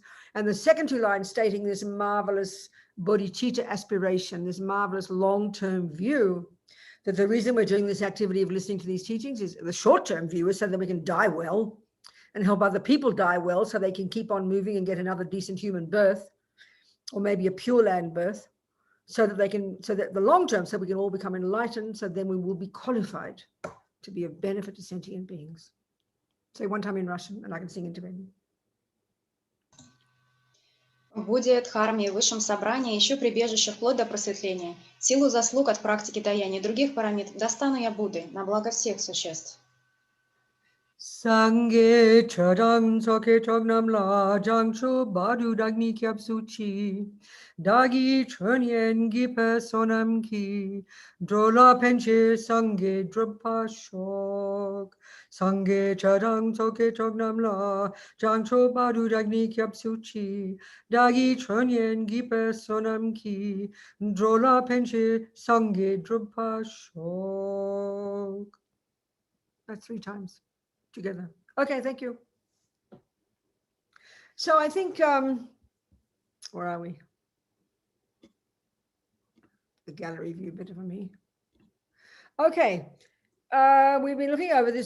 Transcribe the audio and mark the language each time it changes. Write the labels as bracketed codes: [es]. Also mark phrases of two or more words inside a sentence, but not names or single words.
[en] And the second two lines stating this marvelous bodhicitta aspiration, this marvelous long-term view, that the reason we're doing this activity of listening to these teachings is the short-term view is so that we can die well and help other people die well so they can keep on moving and get another decent human birth, or maybe a Pure Land birth, so that the long term, so we can all become enlightened, so then we will be qualified to be of benefit to sentient beings. Say one time in Russian, and I can sing in Tibetan. [ru] В Будде, Дхарме и Высшем Собрании ищу прибежище вплоть до просветления. Силу заслуг от практики даяния и других парамид достану я Будды на благо всех существ. [bo] སངས་རྒྱས་ཆོས་དང་ཚོགས་ཀྱི་མཆོག་རྣམས་ལ། བྱང་ཆུབ་བར་དུ་བདག་ནི་སྐྱབས་སུ་མཆི། བདག་གིས་སྦྱིན་སོགས་བགྱིས་པའི་བསོད་ནམས་ཀྱིས། འགྲོ་ལ་ཕན་ཕྱིར་སངས་རྒྱས་འགྲུབ་པར་ཤོག། སངས་རྒྱས་ཆོས་དང་ཚོགས་ཀྱི་མཆོག་རྣམས་ལ། བྱང་ཆུབ་བར་དུ་བདག་ནི་སྐྱབས་སུ་མཆི། བདག་གིས་སྦྱིན་སོགས་བགྱིས་པའི་བསོད་ནམས་ཀྱིས། འགྲོ་ལ་ཕན་ཕྱིར་སངས་རྒྱས་འགྲུབ་པར་ཤོག sangye chadam soke chognam la jangcho badu dagni kyab suchi dagi chönyen gipe sonam ki drola penche sangye drupa shok. [en] That's 3 times. Together. Okay, thank you. So I think, where are we? The gallery view bit for me. Okay, we've been looking over this.